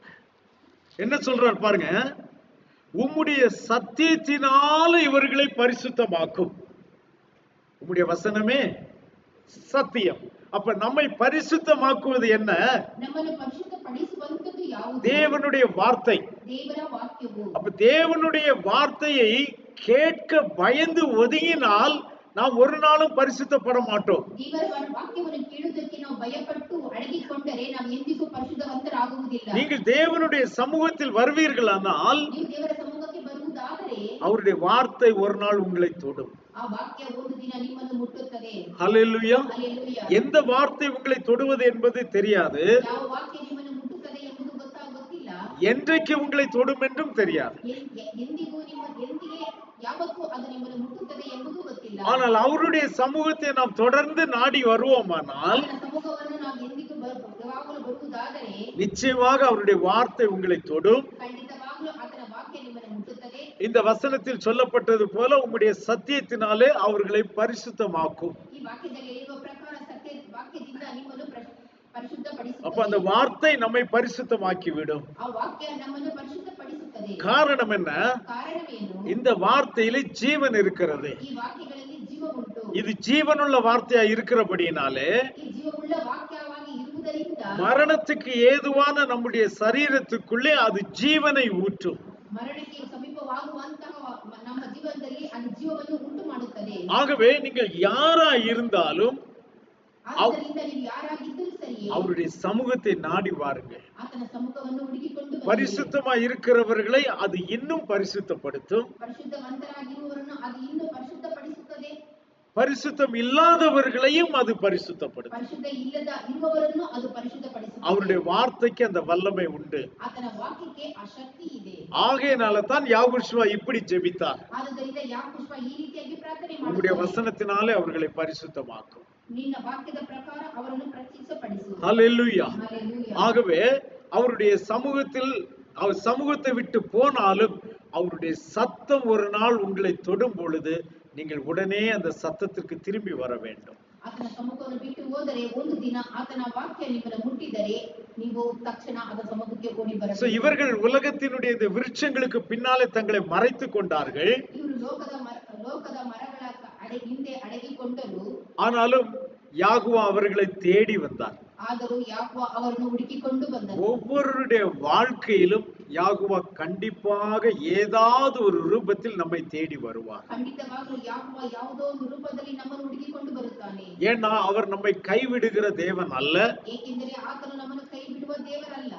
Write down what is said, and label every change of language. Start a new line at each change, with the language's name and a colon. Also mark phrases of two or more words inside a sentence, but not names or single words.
Tamil: என்ன சொல்றார் பாருங்க, உம்முடைய சத்தியத்தினால இவர்களை பரிசுத்தமாக்கும். உம்முடைய வசனமே சத்தியம். அப்ப நம்மை பரிசுத்தமாக்குவது என்ன?
Kannada: ನಮ್ಮನ್ನು ಪರಿಶುದ್ಧಪಡಿಸುವಂತದ್ದು ಯಾವುದು?
Tamil: தேவனுடைய வார்த்தை.
Kannada: ದೇವರ ವಾಕ್ಯವು.
Tamil: அப்ப தேவனுடைய வார்த்தையை கேட்க பயந்து ஒதுங்கினால் நாம் ஒரு நாளும் பரிசுத்தப்பட மாட்டோம்.
Kannada: ದೇವರ ವಾಕ್ಯವನ್ನು ಕೇಳುವುದಕ್ಕೆ ನಾವು ಭಯಪಟ್ಟು ಅಡಗಿಕೊಂಡರೆ ನಾವು ಎಂದಿಗೂ ಪರಿಶುದ್ಧವಂತರಾಗುವುದಿಲ್ಲ.
Tamil: நீங்கள் தேவனுடைய சமூகத்தில் வருவீர்களானால்
Kannada: ನೀವು ದೇವರ ಸಮ್ಮುಖಕ್ಕೆ ಬರುವುದಾದರೆ
Tamil: அவருடைய வார்த்தை ஒரு நாள் உங்களை தொடும்.
Kannada: ಆ ವಾಕ್ಯ ಒಂದು ದಿನ ನಿಮ್ಮನ್ನು ಮುಟ್ಟುತ್ತದೆ.
Tamil: ஹல்லேலூயா.
Kannada: ಹಲ್ಲೆಲೂಯಾ.
Tamil: எந்த வார்த்தை உங்களை தொடுவது என்பது தெரியாது.
Kannada: ಯಾವ ವಾಕ್ಯ ನಿಮ್ಮನ್ನು ಮುಟ್ಟುತ್ತದೆ ಎಂಬುದು ಗೊತ್ತಿಲ್ಲ.
Tamil: என்றைக்கு உங்களை தொடும் என்றும் தெரியாது.
Kannada: ಎಂದಿಗೂ ಎಂದಿಗೆ ಯಾವತ್ತೂ ಅದು ನಿಮ್ಮನ್ನು ಮುಟ್ಟುತ್ತದೆ ಎಂಬುದು ಗೊತ್ತಿಲ್ಲ.
Tamil: ஆனால் அவருடைய சமூகத்தை நாம் தொடர்ந்து நாடி வருவோமானால்
Kannada: ಆತನ ಸಮ್ಮುಖವನ್ನು ನಾವು ಎಂದಿಗೂ ಯಾವಾಗಲೂ ಬರುವುದಾದರೆ
Tamil: நிச்சயமாக அவருடைய வார்த்தை உங்களை தொடும்.
Kannada: ಖಂಡಿತವಾಗಲೂ ಆತನ ವಾಕ್ಯ ನಿಮ್ಮನ್ನು ಮುಟ್ಟುತ್ತದೆ.
Tamil: இந்த வசனத்தில் சொல்லப்பட்டது போல உம்முடைய சத்தியத்தினாலே அவர்களை பரிசுத்தமாக்கும்.
Kannada: ಈ ವಾಕ್ಯದಲ್ಲಿ ಇರುವ ಪ್ರಕಾರ ಸತ್ಯ ವಾಕ್ಯದಿಂದ ನಿಮ್ಮನ್ನು ಪರಿಶುದ್ಧಪಡಿಸುತ್ತದೆ.
Tamil: அப்ப அந்த வார்த்தை நம்மை பரிசுத்தமாக்கி விடும்.
Kannada: ಆ ವಾಕ್ಯ ನಮ್ಮನ್ನು ಪರಿಶುದ್ಧಪಡಿಸುತ್ತದೆ.
Tamil: காரணம் என்ன?
Kannada: ಕಾರಣವೇನು?
Tamil: இந்த வார்த்தையிலே ஜீவன் இருக்கிறது.
Kannada: ಈ ವಾಕ್ಯಗಳಲ್ಲಿ ಜೀವ ಉಂಟು.
Tamil: இது ஜீவனுள்ள வார்த்தையா இருக்கிறபடினாலே
Kannada: ಈ ಜೀವವುಳ್ಳ ವಾಕ್ಯವಾಗಿ ಇರುವುದರಿಂದ
Tamil: மரணத்துக்கு ஏதுவான நம்முடைய சரீரத்துக்குள்ளே அது ஜீவனை ஊற்றும்.
Kannada: ಮರಣಕ್ಕೆ ಸಮೀಪವಾಗುವಂತಹ ನಮ್ಮ ಜೀವನದಲ್ಲಿ ಅದು ಜೀವವನ್ನು ಉಂಟು ಮಾಡುತ್ತದೆ.
Tamil: ஆகவே நீங்கள் யாரா இருந்தாலும்
Kannada: ಆದ್ದರಿಂದ ನೀವು ಯಾರಾಗಿದ್ದರೂ ಸರಿ
Tamil: அவருடைய சமூகத்தை நாடி வாருங்கள்.
Kannada: ಆತನ ಸಮ್ಮುಖವನ್ನು ಹುಡುಕಿಕೊಂಡು ಬನ್ನಿರಿ.
Tamil: பரிசுத்தமா இருக்கிறவர்களை அது இன்னும் பரிசுத்தப்படுத்தும்.
Kannada: ಪರಿಶುದ್ಧವಂತರಾಗಿರುವವರನ್ನು ಅದು ಇನ್ನೂ ಪರಿಶುದ್ಧಪಡಿಸುತ್ತದೆ.
Tamil: பரிசுத்தம் இல்லாதவர்களையும் அது பரிசுத்தப்படுத்தும்.
Kannada: ಪರಿಶುದ್ಧ ಇರುವವರನ್ನು ಅದು ಪರಿಶುದ್ಧಪಡಿಸುತ್ತದೆ.
Tamil: அவருடைய வார்த்தைக்கு அந்த வல்லமை உண்டு.
Kannada: ಆತನ ವಾಕ್ಯಕ್ಕೆ ಆ ಶಕ್ತಿ ಇದೆ.
Tamil: ஆகையினால தான் யாகுஷ்வா இப்படி ஜெபித்தார்.
Kannada: ಆದ್ದರಿಂದ ಯಾಕೋಬ ಈ ರೀತಿಯಾಗಿ ಪ್ರಾರ್ಥನೆ
Tamil: உம்முடைய
Kannada: ಮಾಡಿದನು.
Tamil: வசனத்தினாலே அவர்களை பரிசுத்தமாக்கும்.
Kannada: ನಿನ್ನ ವಾಕ್ಯದ ಪ್ರಕಾರ ಅವರನ್ನು ಪ್ರತ್ಯಕ್ಷಪಡಿಸು.
Tamil: ஹல்லேலூயா.
Kannada: ಹಲ್ಲೆಲೂಯಾ.
Tamil: ஆகவே அவருடைய சமூகத்தில் அவர் சமூகத்தை விட்டு போனாலும் அவருடைய சத்தம் ஒரு நாள் உங்களை தொடும் பொழுது நீங்கள் உடனே அந்த சத்தத்திற்கு திரும்பி வர வேண்டும்.
Kannada: ಆತನ ಸಮ್ಮುಖವನ್ನು ಬಿಟ್ಟು ಹೋದರೆ ಒಂದು ದಿನ ಆತನ ವಾಕ್ಯ ನಿಮ್ಮನ್ನು ಮುಟ್ಟಿದರೆ ನೀವು ತಕ್ಷಣ ಅದರ ಸಮ್ಮುಖಕ್ಕೆ ಓಡಿ ಬರಬೇಕು.
Tamil: இவர்கள் உலகத்தினுடைய இந்த விருட்சங்களுக்கு பின்னாலே தங்களை மறைத்துக் கொண்டார்கள்.
Kannada: ಇವರು ಲೋಕದ ಮರಗಳ ಹಿಂದೆ ಅಡಗಿಕೊಂಡರು.
Tamil: ஆனாலும் யாகுவா அவர்களை தேடி வந்தார்.
Kannada: ಆದರೂ ಯಾಕೋವ ಅವರನ್ನು ಹುಡುಕಿಕೊಂಡು ಬಂದನು.
Tamil: ஒவ்வொருடைய வாழ்க்கையிலும் யாகுவா கண்டிப்பாக ஏதாவது ஒரு ரூபத்தில் நம்மை தேடி வருவார்.
Kannada: ಖಂಡಿತವಾಗಲೂ ಯಾಕೋವ ಯಾವುದೋ ಒಂದು ರೂಪದಲ್ಲಿ ನಮ್ಮನ್ನು ಹುಡುಕಿಕೊಂಡು ಬರುತ್ತಾನೆ.
Tamil: ஏன்னா அவர் நம்மை கைவிடுகிற தேவன் அல்ல,
Kannada: ಏಕೆಂದರೆ ಆತನು ನಮ್ಮನ್ನು ಕೈ ಬಿಡುವ ದೇವರಲ್ಲ,